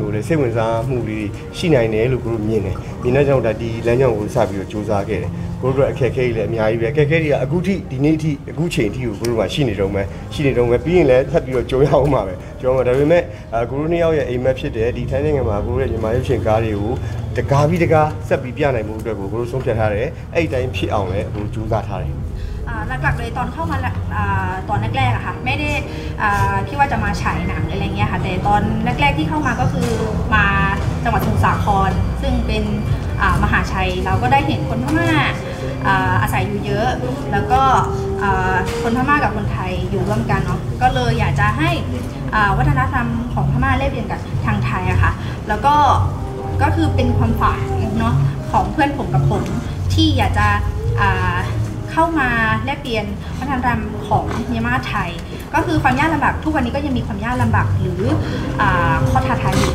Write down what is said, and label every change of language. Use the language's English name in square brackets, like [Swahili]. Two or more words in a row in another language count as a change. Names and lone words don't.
[Burmese] ကိုလည်းစိတ်ဝင်စားမှုတွေရှိနိုင်တယ်လို့ကိုမြင်တယ်ဒီနေ့ကြောင့်ဒီလမ်းကြောင်းကိုစပြီးတော့စူးစမ်းခဲ့တယ်ကိုတို့အခက်အခဲတွေလည်းအများကြီးပဲအခက်အခဲတွေကအခုထိဒီနေ့ထိအခုချိန်ထိကိုကိုတို့ကရှိနေတော့မယ်ပြီးရင်လည်းထပ်ပြီးတော့ကြိုးရအောင်ပါပဲကျွန်တော်ဒါပေမဲ့ကိုတို့နှစ်ယောက်ရဲ့အိမ်မက်ဖြစ်တယ်ဒီထိုင်းနိုင်ငံမှာကိုတို့ရဲ့မြန်မာရုပ်ရှင်ကားတွေကိုတကားဆက်ပြီးပြနိုင်မှုအတွက်ကိုတို့ဆုံးဖြတ်ထားတယ်အဲ့ဒီတိုင်းဖြစ်အောင်လည်းအခုကြိုးစားထားတယ် [Thai] หลักๆเลยตอนเข้ามาตอนแรกๆอะค่ะไม่ได้คิดว่าจะมาฉายหนังอะไรเงี้ยค่ะแต่ตอนแรกๆที่เข้ามาก็คือมาจังห วัดสมุทรสาครซึ่งเป็นมหาชัยเราก็ได้เห็นคนพม่าอาศัยอยู่เยอะแล้วก็คนพม่ากับคนไทยอยู่ร่วมกันเนาะก็เลยอยากจะให้วัฒนธรรมของพม่าแลกเปลี่ยนกับทางไทยอะค่ะแล้วก็คือเป็นความฝันเนาะของเพื่อนผมกับผมที่อยากจะเข้ามาแลกเปลี่ยนวัฒนธรรมของเมียนมาไทยก็คือความยากลำบากทุกวันนี้ก็ยังมีความยากลำบากหรือข้อท้าทายอยู่